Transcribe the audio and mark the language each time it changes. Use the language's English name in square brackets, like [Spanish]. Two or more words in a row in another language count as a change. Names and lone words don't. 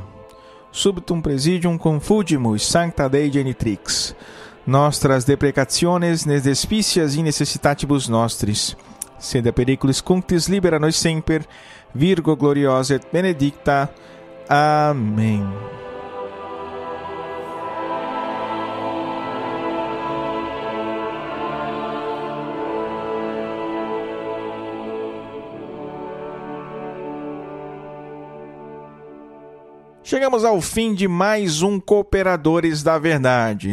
[Latin] Subtum presidium confugimus sancta Dei genitrix. Nostras deprecationes nes despicias in necessitatibus nostris. Sed a periculis cunctis libera nos semper. Virgo gloriosa et benedicta. [Portuguese] Amém. Chegamos ao fim de mais um Cooperadores da Verdade.